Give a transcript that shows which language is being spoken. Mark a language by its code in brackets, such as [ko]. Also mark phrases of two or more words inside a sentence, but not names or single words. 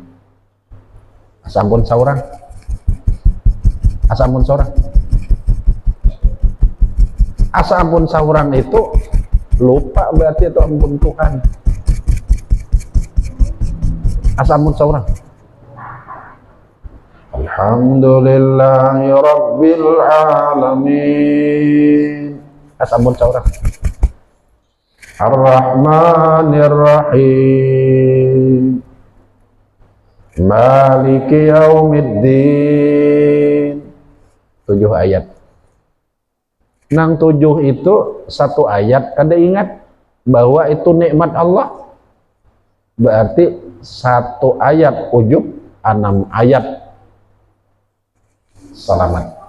[bjn] Asampun saurang. Asa ampun saurang. Asa ampun saurang itu lupa berarti itu ampun Tuhan. Asa ampun saurang. [ar] الحمد لله رب العالمين. [bjn] Asa ampun saurang. [ar] الرحمن الرحيم. مالك يوم الدين. [bjn] 7 ayat. Nang 7 itu 1 ayat, kada ingat bahwa itu nikmat Allah. Berarti 1 ayat ujub, 6 ayat selamat.